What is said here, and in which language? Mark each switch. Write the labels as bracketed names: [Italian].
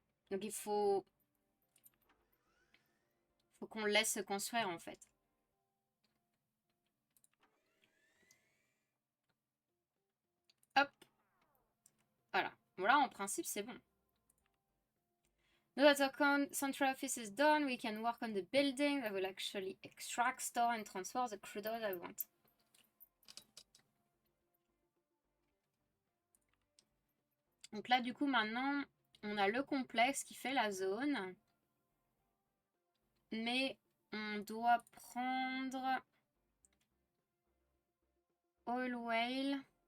[French] Donc faut qu'on laisse se construire en fait. Hop. Voilà. Voilà, en principe, c'est bon. [English] Now that our central office is done, we can work on the building that will actually extract, store and transfer the crude oil I want. [French] Donc là, du coup, maintenant, on a le complexe qui fait la zone. Mais on doit prendre oil whale.